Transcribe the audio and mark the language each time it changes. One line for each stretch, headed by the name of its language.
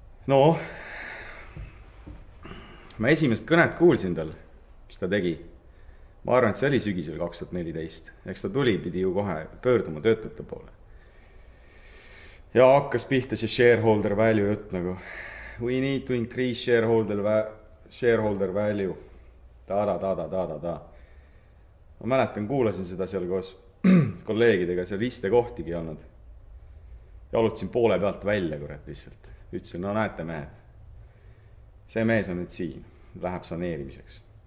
Estonian: No, ma esimest kõnet kuulsin tal, mis ta tegi. Ma arvan, et see oli sügisel 2014. Eks ta tuli, pidi ju kohe pöörduma töötajate poole. Ja hakkas pihta see
English: shareholder value
Estonian: jutt nagu.
English: We need to increase shareholder value.
Estonian: Ta. Ma mäletan, kuulasin seda seal koos kolleegidega, seal istekohtigi olnud. Jalutasin poole pealt välja, kurat, lihtsalt. Ütlesin, no näete mehed. See mees on nüüd siin, läheb saneerimiseks.